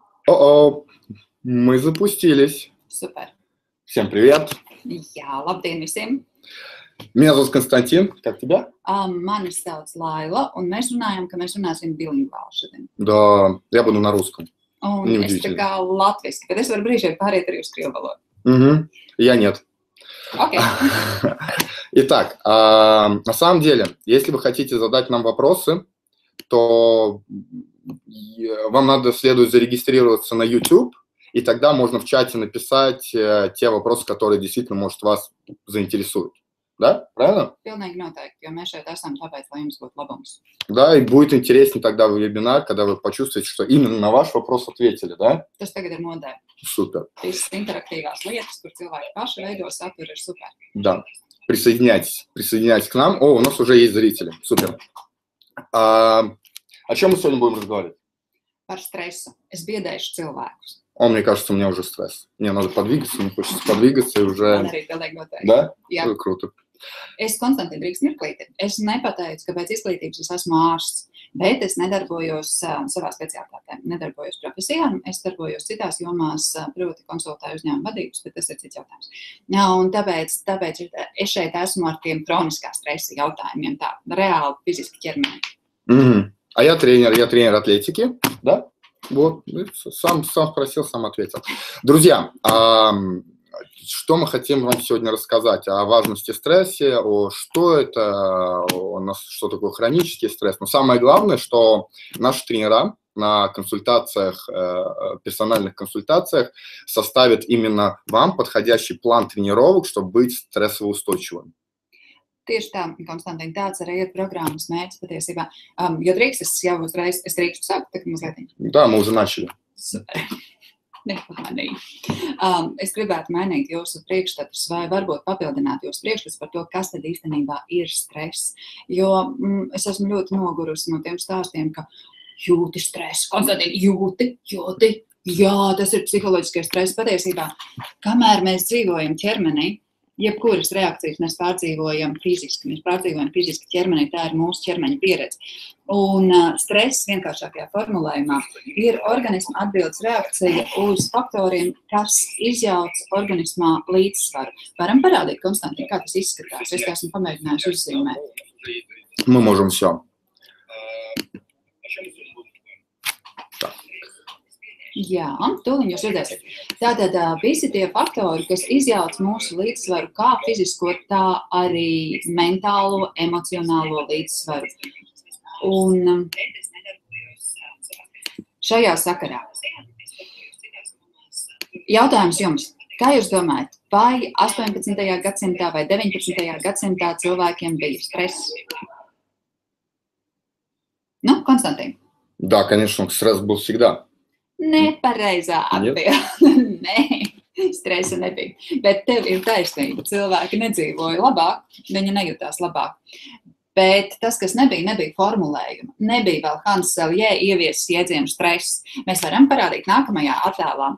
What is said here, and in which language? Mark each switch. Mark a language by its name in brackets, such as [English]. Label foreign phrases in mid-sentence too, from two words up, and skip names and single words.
[Russian] О-о, мы запустились. Super. Всем привет. [Latvian] Jā, labdien visiem. [Russian] Меня зовут Константин. Как тебя? [Latvian] Mani sauc Laila, un mēs runājam, ka mēs runāsim bilingvāli šodien. [Russian] Да, я буду на русском. [Latvian] Un es tā kā latviski, bet es varu brīžiem pāriet arī uz krievu valodu. [Russian] Угу. Я нет. Okay. Итак, на самом деле, если вы хотите задать нам вопросы, то вам надо следует зарегистрироваться на YouTube, и тогда можно в чате написать те вопросы, которые действительно, может, вас заинтересуют. Да? Правильно? [Latvian] Pilnīgi noteikti, jo mēs šeit esam tāpēc, lai jums būtu labums. [Russian] Да, и будет интереснее тогда вебинар, когда вы почувствуете, что именно на ваш вопрос ответили, да? [Latvian] Tas tagad ir modē. [Russian] Супер. [Latvian] Visas interaktīvās lietas, kur cilvēki paši veido saturu, ir super. [Russian] Да, присоединяйтесь к нам. О, у нас уже есть зрители. Супер. О чем мы сегодня будем разговаривать? [Latvian] Par stresu. Es biedēšu cilvēkus. [Russian] Мне кажется, у меня уже стресс. Мне надо подвигаться, мне хочется подвигаться и уже... [Latvian] Man arī pilnīgi noteikti. [Russian] Да? [Latvian] Jā. [Russian] Круто. [Latvian] Es, Konstantin, drīkst mirklīti. Es nepateicu, ka pēc izglītības es esmu ārsts, bet es nedarbojos savā speciālitātē, nedarbojos profesijā, es darbojos citās jomās, proti konsultāju uzņēmumu vadības, bet tas ir cits jautājums. Un tāpēc es šeit esmu ar tiem kroniskā stresa jautājumiem, tā reāli fiziski ķermeni. [Russian] А я тренер атлетики, да? Вот, сам спросил, сам ответил. Друзья, что мы хотим вам сегодня рассказать о важности стресса, что такое хронический стресс. Но самое главное, что наши тренера на консультациях, персональных консультациях составят именно вам подходящий план тренировок, чтобы быть стрессоустойчивым. [Latvian] Tieši tā, Konstantīna, tāds arī ir programmas mērķis patiesībā. Jo drīkst, es jau uzreiz, es drīkstu sākt, tagad mazliet. [Russian] Да, мы уже начали. [Latvian] Super. Nepamanīju. Es gribētu mainīt jūsu priekšstatus vai varbūt papildināt jūsu priekšstatus par to, kas tad īstenībā ir stress. Jo es esmu ļoti nogurusi no tiem stāstiem, ka jūti stresu. Konstantīna, jūti. Jā, tas ir psiholoģiskais stress. Patiesībā, kamēr mēs dzīvojam ķermenī, jebkuras reakcijas mēs pārdzīvojam fiziski ķermenī, tā ir mūsu ķermeņa pieredze. Un stress vienkāršākajā formulējumā ir organisma atbildes reakcija uz faktoriem, kas izjauc organismā līdzsvaru. Varam parādīt, Konstantīna, kā tas izskatās? Es esmu pamēģinājusi uzzīmēt. Мы можем все. Jā, tūliņ jūs redzēsiet. Tātad visi tie faktori, kas izjauc mūsu līdzsvaru, kā fizisko, tā arī mentālo, emocionālo līdzsvaru. Un šajā sakarā jautājums jums. Kā jūs domājat, vai 18. gadsimtā vai 19. gadsimtā cilvēkiem bija stress? Nu, Konstantīna. [Russian] Да, конечно, стресс был всегда. [Latvian] Nepareizā atbilde. Nē, stresa nebija. Bet tev ir taisnība. Cilvēki nedzīvoja labāk, viņi nejūtās labāk. Bet tas, kas nebija formulējuma. Nebija vēl Hans Selye ieviesis jēdzienu stress. Mēs varam parādīt nākamajā attēlā.